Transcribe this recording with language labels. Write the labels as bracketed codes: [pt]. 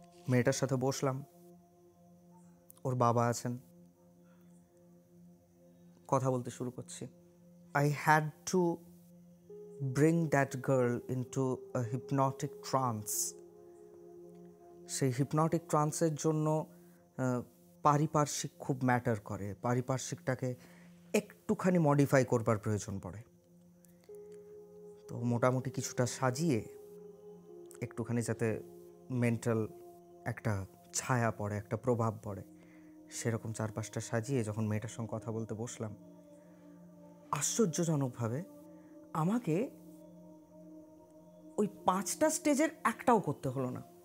[bn] মেয়েটার সাথে বসলাম, ওর বাবা আছেন, কথা বলতে শুরু করছি। [en] I had to bring that girl into a hypnotic trance. [bn] সেই হিপনটিক ট্রান্সের জন্য পারিপার্শ্বিক খুব ম্যাটার করে, পারিপার্শ্বিকটাকে একটুখানি মডিফাই করবার প্রয়োজন পড়ে। তো মোটামুটি কিছুটা সাজিয়ে একটুখানি যাতে মেন্টাল একটা ছায়া পড়ে, একটা প্রভাব পড়ে, সেরকম 4-5টা সাজিয়ে যখন মেয়েটার সঙ্গে কথা বলতে বসলাম, আশ্চর্যজনকভাবে আমাকে ওই 5টা স্টেজের একটাও করতে হলো না।